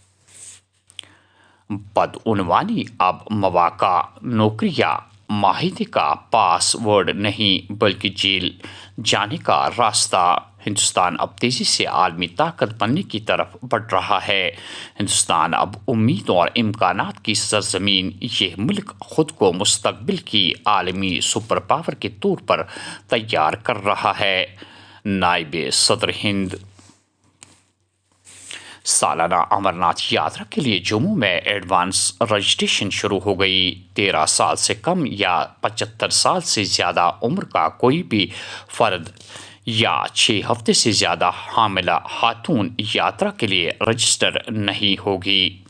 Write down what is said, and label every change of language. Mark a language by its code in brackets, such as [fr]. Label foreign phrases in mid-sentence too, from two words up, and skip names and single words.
[ur] بدعنوانی اب مواقع, نوکریاں معاہدے کا پاس ورڈ نہیں بلکہ جیل جانے کا راستہ. ہندوستان اب تیزی سے عالمی طاقت بننے کی طرف بڑھ رہا ہے. ہندوستان اب امید اور امکانات کی سرزمین, یہ ملک خود کو مستقبل کی عالمی [en] super power [ur] کے طور پر تیار کر رہا ہے. نائب صدر ہند. سالانہ امرناتھ یاترا کے لیے جموں میں [en] advance registration [ur] شروع ہو گئی. 13 سال سے کم یا 75 سال سے زیادہ عمر کا کوئی بھی فرد یا 6 ہفتے سے زیادہ حاملہ خاتون یاترا کے لیے رجسٹر نہیں ہوگی.